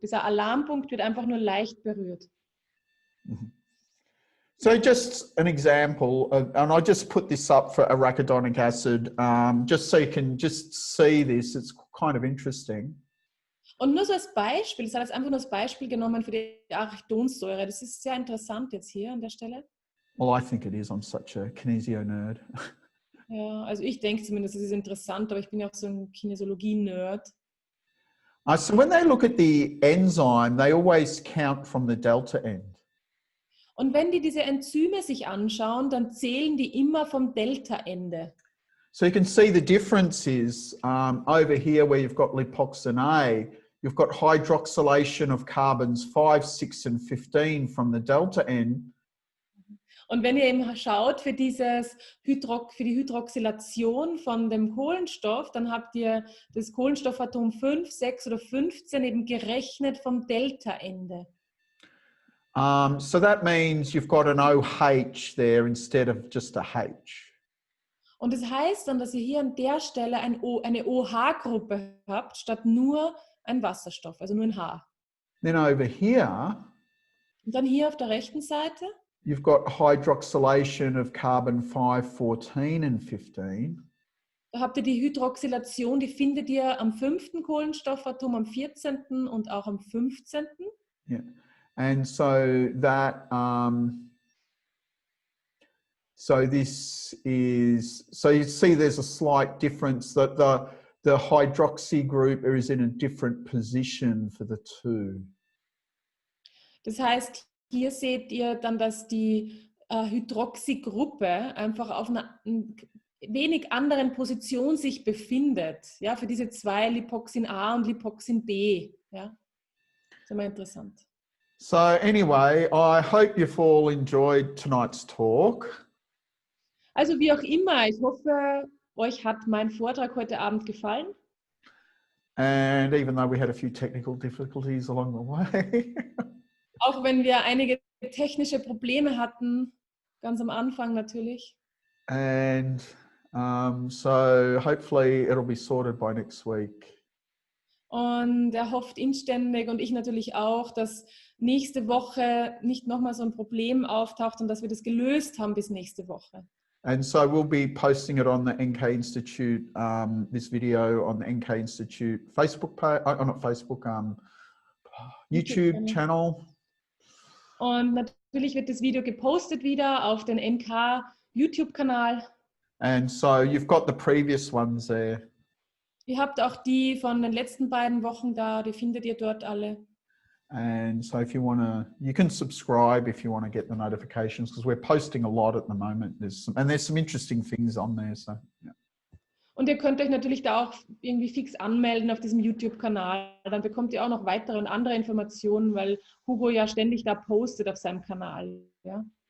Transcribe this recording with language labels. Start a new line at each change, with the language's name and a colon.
German: Dieser Alarmpunkt wird einfach nur leicht berührt.
English: So just an example, and I just put this up for arachidonic acid, just so you can just see this. It's kind of interesting.
German: Und nur so als Beispiel, ich habe jetzt einfach nur als Beispiel genommen für die Arachidonsäure. Das ist sehr interessant jetzt hier an der Stelle.
English: Well, I think it is. I'm such a kinesio-nerd.
German: Ja, also ich denke zumindest, es ist interessant, aber ich bin ja auch so ein Kinesiologie-Nerd.
English: So when they look at the enzyme, they always count from the delta end.
German: Und wenn die diese Enzyme sich anschauen, dann zählen die immer vom Delta-Ende.
English: So you can see the difference is over here where you've got lipoxin A, you've got hydroxylation of carbons 5, 6 and 15 from the delta end.
German: Und wenn ihr eben schaut für die Hydroxylation von dem Kohlenstoff, dann habt ihr das Kohlenstoffatom 5, 6 oder 15 eben gerechnet vom Delta-Ende.
English: So that means you've got an OH there instead of just a H.
German: Und das heißt dann, dass ihr hier an der Stelle eine OH-Gruppe habt, statt nur ein Wasserstoff, also nur ein H.
English: Then over here,
German: und dann hier auf der rechten Seite,
English: you've got hydroxylation of carbon 5, 14 and 15.
German: Da habt ihr die Hydroxylation, die findet ihr am 5. Kohlenstoffatom, am 14. und auch am 15.
English: Yeah. And so that, so this is, so you see there's a slight difference that the hydroxy group is in a different position for the two.
German: Das heißt, hier seht ihr dann, dass die Hydroxygruppe einfach auf einer wenig anderen Position sich befindet, ja, für diese zwei Lipoxin A und Lipoxin B. Ja. immer interessant.
English: So anyway, I hope you've all enjoyed tonight's talk.
German: Also wie auch immer, ich hoffe, euch hat mein Vortrag heute Abend gefallen.
English: And even though we had a few technical difficulties along the way.
German: Auch wenn wir einige technische Probleme hatten, ganz am Anfang natürlich.
English: And so hopefully it'll be sorted by next week.
German: Und er hofft inständig und ich natürlich auch, dass nächste Woche nicht nochmal so ein Problem auftaucht und dass wir das gelöst haben bis nächste Woche.
English: And so we'll be posting it on the NK Institute, this video on the NK Institute Facebook page, not Facebook, YouTube channel.
German: Und natürlich wird das Video gepostet wieder auf den NK YouTube-Kanal.
English: And so you've got the previous ones there.
German: Ihr habt auch die von den letzten beiden Wochen da, die findet ihr dort alle.
English: And so if you want to, you can subscribe if you want to get the notifications, because we're posting a lot at the moment. There's some interesting things on there. So, yeah.
German: Und ihr könnt euch natürlich da auch irgendwie fix anmelden auf diesem YouTube-Kanal. Dann bekommt ihr auch noch weitere und andere Informationen, weil Hugo ja ständig da postet auf seinem Kanal. Ja?